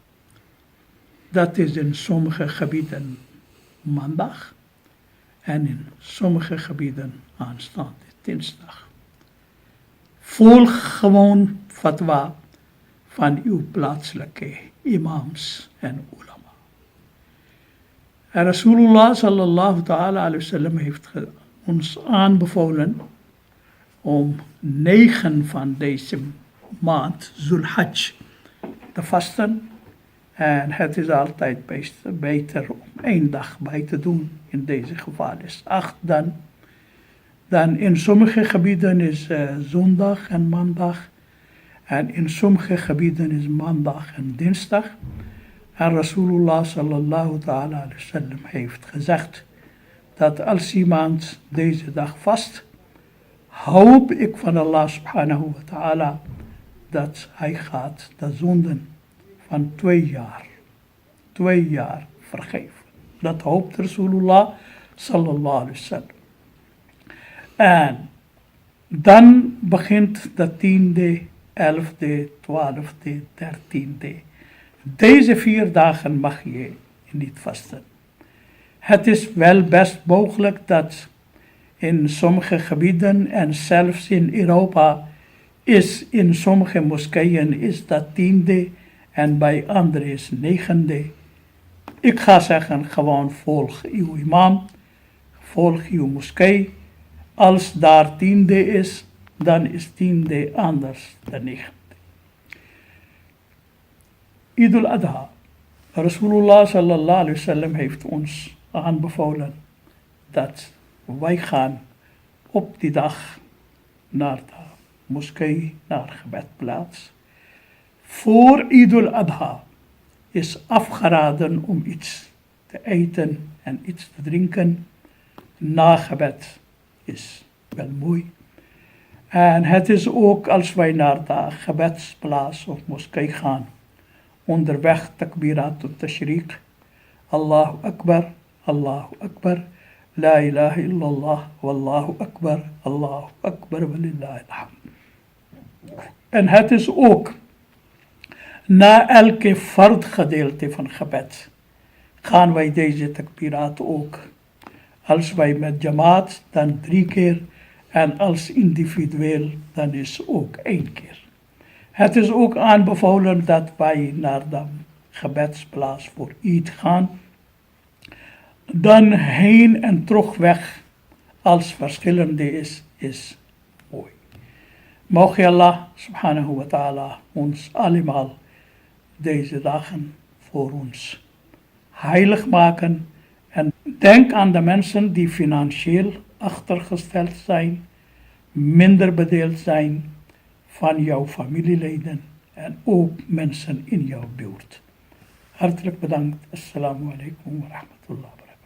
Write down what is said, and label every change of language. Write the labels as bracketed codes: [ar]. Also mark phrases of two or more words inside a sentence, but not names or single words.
[nl] Dat is in sommige gebieden maandag en in sommige gebieden aanstaande dinsdag. Volg gewoon fatwa van uw plaatselijke imams en ulama. En Rasulullah [ar] صلى الله تعالى عليه وسلم [nl] heeft ons aanbevolen om 9 van deze maand, Zulhajj, te vasten. En het is altijd beter om 1 dag bij te doen. In deze geval is 8 dan. Dan in sommige gebieden is zondag en maandag. En in sommige gebieden is maandag en dinsdag. En Rasulullah [ar] صلى الله تعالى عليه وسلم [nl] heeft gezegd dat als iemand deze dag vast, hoop ik van Allah [ar] سبحانه وتعالى [nl] dat hij gaat de zonden van 2 jaar vergeven. Dat hoopt Rasulullah [ar] صلى الله عليه وسلم. [nl] En dan begint de 10e, 11e, 12e, 13e. Deze 4 dagen mag je niet vasten. Het is wel best mogelijk dat in sommige gebieden en zelfs in Europa is in sommige moskeeën is dat 10e en bij anderen is 9e. Ik ga zeggen gewoon volg uw imam, volg uw moskee. Als daar 10e is, dan is 10e anders dan 9e. Eid al-Adha. Rasulullah [ar] صلى الله عليه وسلم [nl] heeft ons aanbevolen dat wij gaan op die dag naar de moskee, naar gebedplaats. Voor Eid al-Adha is afgeraden om iets te eten en iets te drinken. Na gebed is wel mooi. En het is ook als wij naar de gebedsplaats of moskee gaan. Onderweg [ar] تكبيرات التشريق. الله أكبر، الله أكبر. لا إله إلا الله، والله أكبر، الله أكبر، ولله الحمد. [nl] En het is ook na elke fard gedeelte van gebed gaan wij deze takbirat ook. Als wij met jamaat dan 3 keer en als individueel dan is ook 1 keer. Het is ook aanbevolen dat wij naar de gebedsplaats voor Eid gaan. Dan heen en terugweg als verschillende is mooi. Mogen Allah [ar] سبحانه وتعالى [nl] ons allemaal deze dagen voor ons heilig maken. En denk aan de mensen die financieel achtergesteld zijn, minder bedeeld zijn van jouw familieleden en ook mensen in jouw buurt. Hartelijk bedankt. [ar] السلام عليكم ورحمة الله.